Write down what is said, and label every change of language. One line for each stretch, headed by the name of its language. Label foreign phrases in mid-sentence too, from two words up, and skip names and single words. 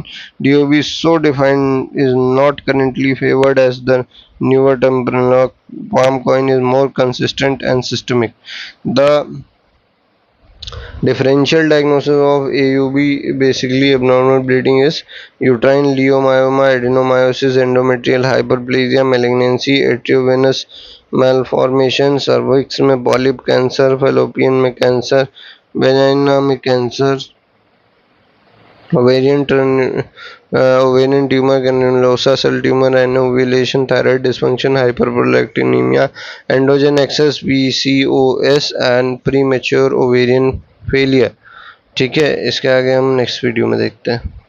English: DOB so defined is not currently favored as the newer terminology. Palm coin is more consistent and systemic. The differential diagnosis of AUB, basically abnormal bleeding, is uterine leiomyoma, adenomyosis, endometrial hyperplasia, malignancy, arteriovenous malformation, cervix में polyp cancer, fallopian में cancer, vagina में cancer, ovarian tumor, granulosa cell tumor, anovulation, thyroid dysfunction, hyperprolactinemia, androgen excess, PCOS and premature ovarian failure.
Hindi: ठीक है, इसके आगे हम
English: next video
Hindi: में देखते हैं.